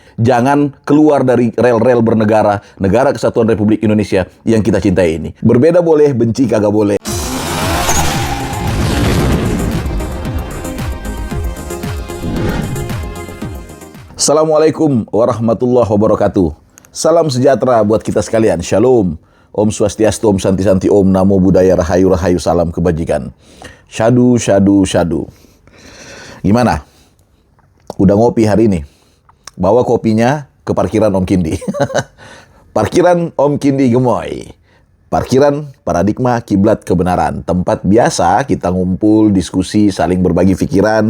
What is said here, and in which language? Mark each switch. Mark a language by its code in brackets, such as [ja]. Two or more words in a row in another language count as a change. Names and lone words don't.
[id] Jangan keluar dari rel-rel bernegara, negara kesatuan Republik Indonesia yang kita cintai ini. Berbeda boleh, benci kagak boleh. [ar] السلام عليكم ورحمة الله وبركاته. [id] Salam sejahtera buat kita sekalian. Shalom. [sa] Om Swastiastu, Om Santi Santi, Om Namo Buddhaya, [id] Rahayu Rahayu, salam kebajikan. [pi] Syadu, syadu, syadu. [id] Gimana? Udah ngopi hari ini? Bawa kopinya ke parkiran Om Kindi. Parkiran Om Kindi Gemoy. Parkiran paradigma kiblat kebenaran. Tempat biasa kita ngumpul, diskusi, saling berbagi pikiran.